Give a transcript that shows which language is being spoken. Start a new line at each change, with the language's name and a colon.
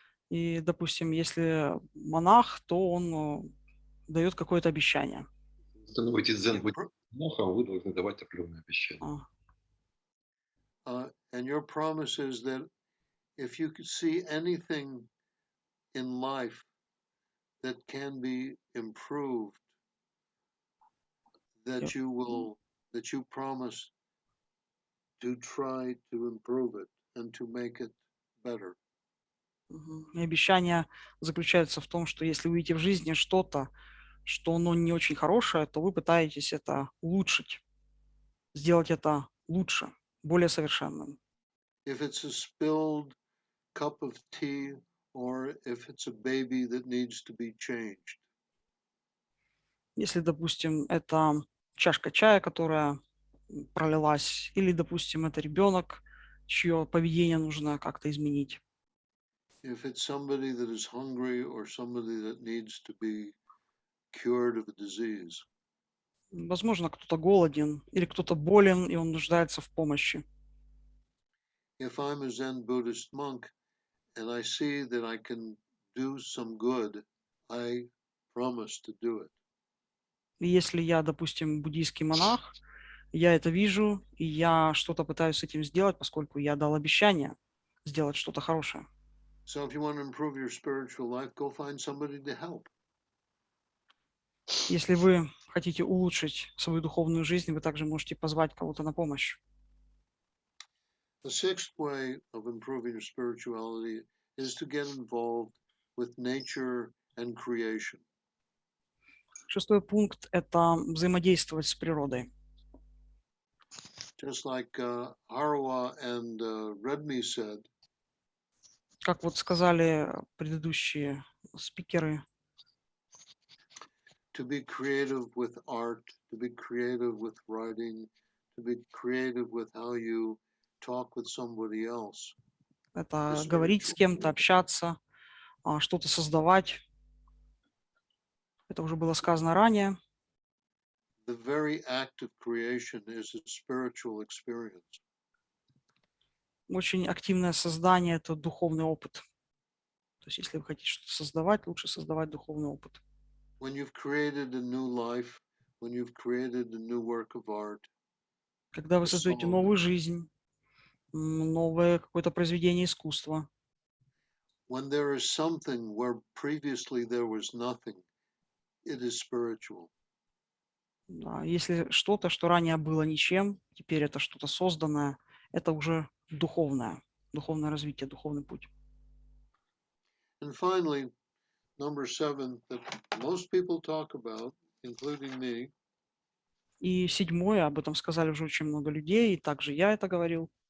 Russian: И, допустим, если монах, то он дает какое-то обещание. Становитесь дзен-монахом, вы должны давать определенные обещания.
English: And your promise is that if you could see anything in life that can be improved, that you promise to try to improve it and to make it better.
Russian: И обещание заключается в том, что если вы видите в жизни что-то, что оно не очень хорошее, то вы пытаетесь это улучшить, сделать это лучше, более совершенным.
English: If it's a spilled cup of tea or if it's a baby that needs to be changed.
Russian: Если, допустим, это чашка чая, которая пролилась, или, допустим, это ребенок, чье поведение нужно как-то изменить.
English: if it's somebody that is hungry or somebody that needs to be cured of a disease.
Russian: Возможно, кто-то голоден или кто-то болен, и он нуждается в помощи.
English: If I'm a Zen Buddhist monk and I see that I can do some good, I promise to do it.
Russian: И если я, допустим, буддийский монах, я это вижу, и я что-то пытаюсь с этим сделать, поскольку я дал обещание сделать что-то хорошее.
English: So if you want to improve your spiritual life, go find somebody to help.
Russian: Если вы хотите улучшить свою духовную жизнь, вы также можете позвать кого-то на помощь.
English: The sixth way of improving your spirituality is to get involved with nature and creation.
Russian: Шестой пункт – это взаимодействовать с природой.
English: Just like Harawa and Redmi said,
Russian: Как вот сказали предыдущие спикеры,
English: to be creative with art, to be creative with writing, to be creative with how you talk with somebody else.
Russian: это говорить с кем-то, общаться, что-то создавать. Это уже было сказано ранее.
English: The very act of creation is a spiritual experience.
Russian: Очень активное создание – это духовный опыт. То есть если вы хотите что-то создавать, лучше создавать духовный опыт.
English: When you've created a new life, when you've created a new work of art,
Russian: Когда вы создаете новую жизнь, новое какое-то произведение искусства,
English: when there is something where previously there was nothing, it is spiritual.
Russian: да, если что-то, что ранее было ничем, теперь это что-то созданное, это уже духовное развитие, духовный путь.
English: And finally, number 7 that most people talk about, including me,
Russian: И седьмое, об этом сказали уже очень много людей, и также я это говорил.